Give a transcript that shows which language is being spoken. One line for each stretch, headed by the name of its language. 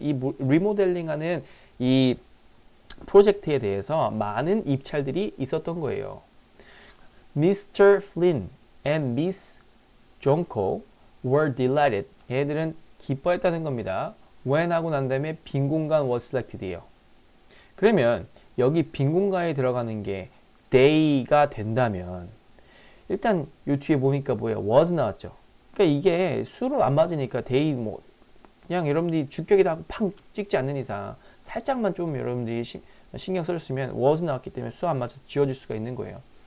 Korean: 이 리모델링하는 이 프로젝트에 대해서 많은 입찰들이 있었던 거예요.
English: Mr. Flynn and Miss Jonko were delighted.
Korean: 얘들은 기뻐했다는 겁니다. when 하고 난 다음에 빈 공간
English: was selected
Korean: 이에요. 그러면 여기 빈 공간에 들어가는 게 they가 된다면 일단 요 뒤에 보니까 뭐예요? was 나왔죠. 그러니까 이게 수로 안 맞으니까 they 뭐 그냥 여러분들이 주격에다 팍 찍지 않는 이상 살짝만 좀 여러분들이 신경 써줬으면 was 나왔기 때문에 수 안 맞아서 지워질 수가 있는 거예요.